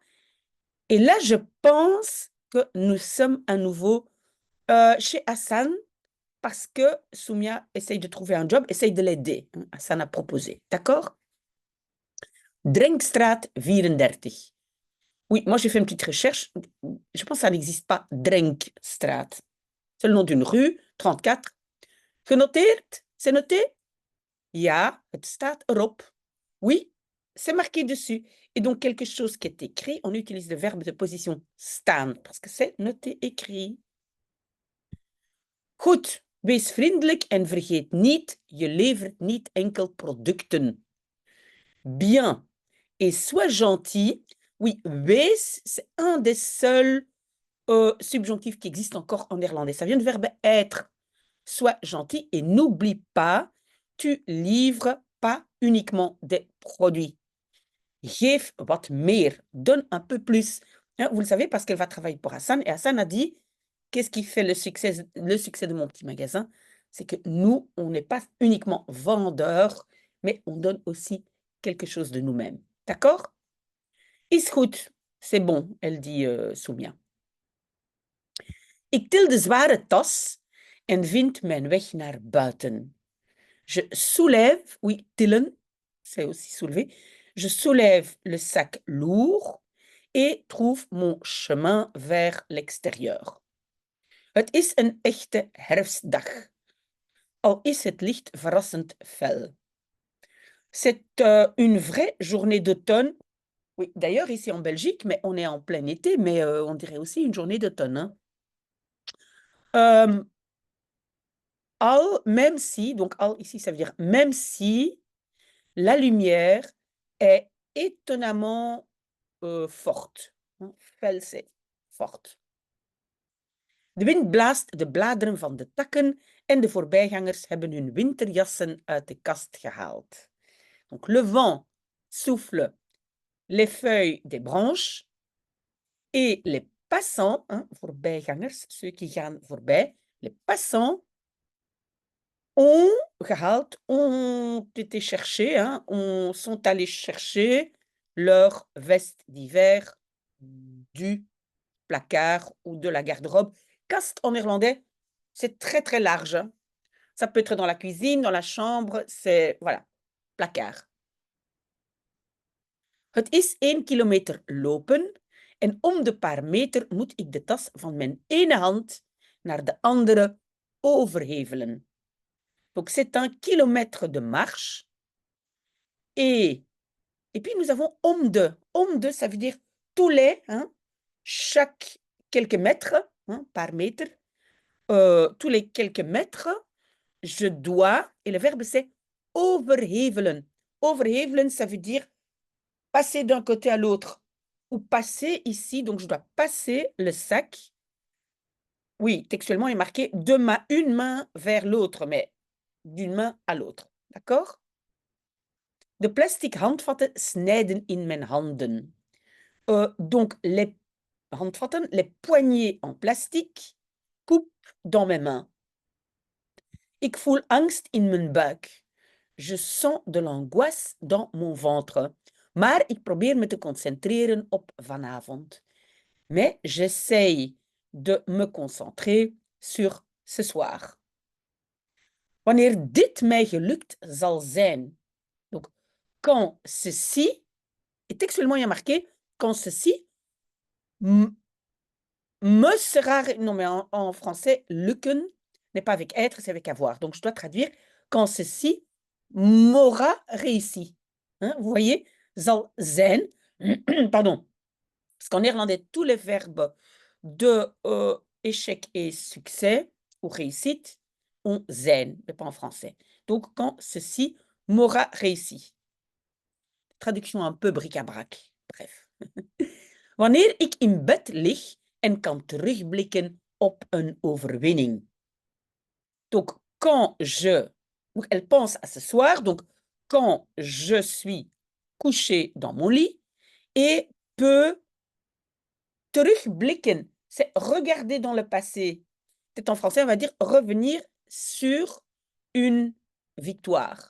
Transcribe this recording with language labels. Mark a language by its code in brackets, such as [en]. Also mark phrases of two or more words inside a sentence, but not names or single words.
[fr] Et là, je pense que nous sommes à nouveau chez Hassan parce que Soumia essaye de trouver un job, essaye de l'aider. Hein, Hassan a proposé. D'accord? Drenkstraat 34. Oui, moi j'ai fait une petite recherche. Je pense que ça n'existe pas, Drenkstraat. C'est le nom d'une rue, 34. Genoteerd? C'est noté? [nl] Ja, het staat erop. [fr] Oui, c'est marqué dessus. Et donc quelque chose qui est écrit, on utilise le verbe de position staan, parce que c'est noté écrit. [nl] Goed, wees vriendelijk en vergeet niet, je levert niet enkel producten. [fr] Bien. Et sois gentil. Oui, wees, c'est un des seuls subjonctifs qui existent encore en néerlandais. Ça vient du verbe être. Sois gentil et n'oublie pas, tu livres pas uniquement des produits. [nl] Geef wat meer. [fr] Donne un peu plus. Hein, vous le savez parce qu'elle va travailler pour Hassan. Et Hassan a dit, qu'est-ce qui fait le succès de mon petit magasin? C'est que nous, on n'est pas uniquement vendeurs, mais on donne aussi quelque chose de nous-mêmes. D'accord? [nl] Is goed. [fr] C'est bon, elle dit Soumia. [nl] Ik til de zware tas en vind mijn weg naar buiten. [fr] Je soulève, oui, tillen, c'est aussi soulever. Je soulève le sac lourd et trouve mon chemin vers l'extérieur. [nl] Het is een echte herfstdag, al is het licht verrassend fel. [fr] C'est une vraie journée d'automne. Oui, d'ailleurs, ici en Belgique, mais on est en plein été, mais on dirait aussi une journée d'automne. Hein. Même si, donc al ici, ça veut dire même si la lumière est étonnamment forte. Hein. Fel, c'est forte. [nl] De wind blaast de bladeren van de takken en de voorbijgangers hebben hun winterjassen uit de kast gehaald. [fr] Donc le vent souffle les feuilles des branches et les passants, hein, voorbijgangers, ceux qui [nl] gaan voorbij, [fr] les passants ont gehaald, ont été cherchés, hein, sont allés chercher leur veste d'hiver du placard ou de la garde-robe. Kast en néerlandais, c'est très très large. Hein. Ça peut être dans la cuisine, dans la chambre, c'est, voilà, placard. [nl] Het is 1 kilometer lopen en om de paar meter moet ik de tas van mijn ene hand naar de andere overhevelen. [fr] Donc c'est un kilomètre de marche et puis nous avons [nl] om de. Om de, [fr] ça veut dire tous les, hein, chaque quelques mètres, hein, par mètre, tous les quelques mètres, je dois, et le verbe c'est overhevelen. Overhevelen, ça veut dire passer d'un côté à l'autre. Ou passer ici, donc je dois passer le sac. Oui, textuellement, il est marqué une main vers l'autre, mais d'une main à l'autre. D'accord? De plastic handvatten snijden in mijn handen. Donc, les handvatten, les poignées en plastique, coupent dans mes mains. Ik voel angst in mijn buik. Je sens de l'angoisse dans mon ventre. Maar ik probeer me te concentreren op vanavond. Mais j'essaye de me concentrer sur ce soir. Wanneer dit mij gelukt zal zijn. Donc, quand ceci, et textuellement il y a marqué, quand ceci me sera... Non, mais en français, lukken n'est pas avec être, c'est avec avoir. Donc, je dois traduire quand ceci m'aura réussi. Hein, vous voyez, [nl] zal zijn, [fr] pardon, parce qu'en néerlandais, tous les verbes de échec et succès ou réussite ont zijn, mais pas en français. Donc, quand ceci m'aura réussi. Traduction un peu bric-à-brac, bref. [nl] Wanneer ik in bed lig en kan terugblikken op een overwinning. [fr] Donc, quand je... Donc, elle pense à ce soir. Donc, quand je suis couchée dans mon lit et peut terugblikken, c'est regarder dans le passé. Peut-être en français, on va dire revenir sur une victoire.